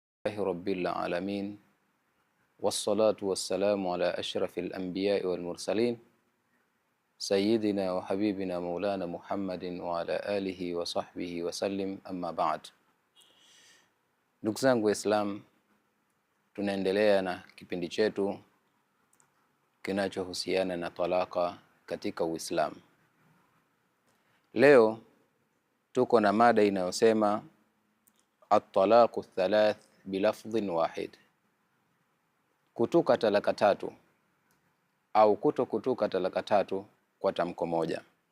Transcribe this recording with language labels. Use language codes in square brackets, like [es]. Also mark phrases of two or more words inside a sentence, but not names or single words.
[ar] رب العالمين والصلاة والسلام على أشرف الأنبياء والمرسلين سيدنا وحبيبنا مولانا محمد وعلى آله وصحبه وسلم أما بعد. [sw] Ndugu zangu Waislamu, tunaendelea na kipindi chetu kinachohusiana na talaka katika Uislamu. Leo tuko na mada inayosema [ar] الطلاق ثلاث بلفظ واحد, [sw] kutuka talaka tatu au kutokutuka talaka tatu kwa tamko moja.